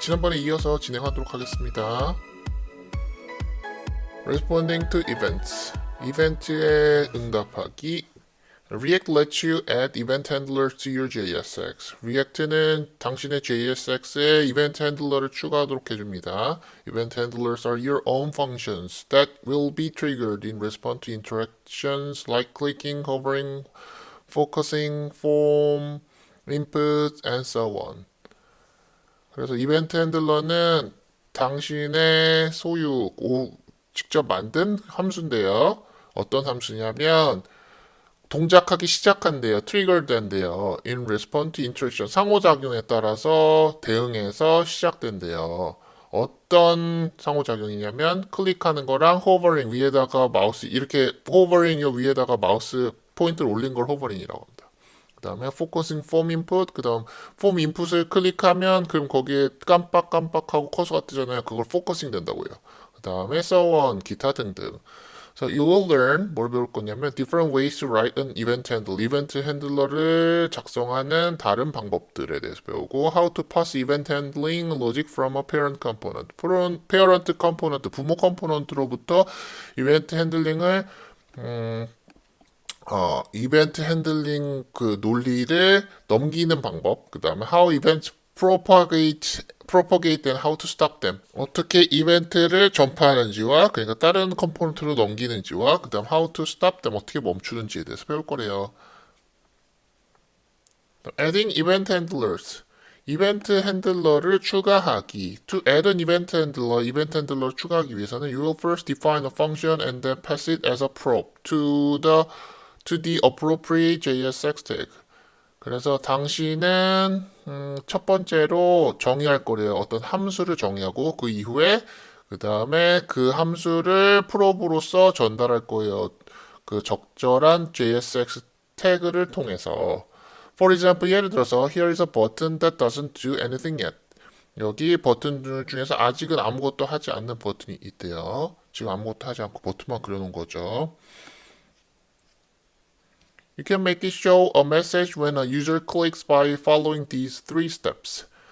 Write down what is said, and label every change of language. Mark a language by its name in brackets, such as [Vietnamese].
[Korean] 지난번에 이어서 진행하도록 하겠습니다. [English] Responding to events. [Korean] 이벤트에 응답하기. [English] React lets you add event handlers to your JSX. [Korean] React는 당신의 JSX에 event handler를 추가하도록 해줍니다. [English] Event handlers are your own functions that will be triggered in response to interactions like clicking, hovering, focusing, form, input, and so on. [Korean] 그래서 이벤트 핸들러는 당신의 직접 만든 함수인데요. 어떤 함수냐면 동작하기 시작한대요. 트리거 된대요. [English] In response to interaction. [Korean] 상호작용에 따라서 대응해서 시작된대요. 어떤 상호작용이냐면 클릭하는 거랑 호버링 위에다가 마우스 이렇게 호버링 위에다가 마우스 포인트를 올린 걸 호버링이라고 합니다. 그 다음에 포커싱 폼 인풋, 그 다음 폼 인풋을 클릭하면 그럼 거기에 깜빡깜빡하고 커서가 뜨잖아요. 그걸 포커싱 된다고요. 그 다음에 [English] so on, [Korean] 기타 등등. [English] So you will learn, [Korean] 뭘 배울 거냐면 [English] different ways to write an event handler. [Korean] 이벤트 핸들러를 작성하는 다른 방법들에 대해서 배우고 [English] how to pass event handling logic from a parent component. [Korean] parent component, 부모 컴포넌트로부터 이벤트 핸들링을 이벤트 핸들링 그 논리를 넘기는 방법, 그 다음에 [English] how events propagate and how to stop them. [Korean] 어떻게 이벤트를 전파하는지와, 그러니까 다른 컴포넌트로 넘기는지와, 그 다음 [English] how to stop them, [Korean] 어떻게 멈추는지에 대해서 배울 거래요. [English] Adding event handlers. [Korean] 이벤트 핸들러를 추가하기. [English] To add an event handler, [Korean] 이벤트 핸들러를 추가하기 위해서는 [English] you will first define a function and then pass it as a prop to the appropriate JSX tag. [Korean] 그래서 당신은 첫 번째로 정의할 거래요. 어떤 함수를 정의하고 그 이후에 그 다음에 그 함수를 프롭으로서 전달할 거예요. 그 적절한 JSX 태그를 통해서. [English] For example, [Korean] 예를 들어서 [English] here is a button that doesn't do anything yet. [Korean] 여기 버튼 중에서 아직은 아무것도 하지 않는 버튼이 있대요. 지금 아무것도 하지 않고 버튼만 그려놓은 거죠. [English] You can make it show a message when a user clicks by following these three steps.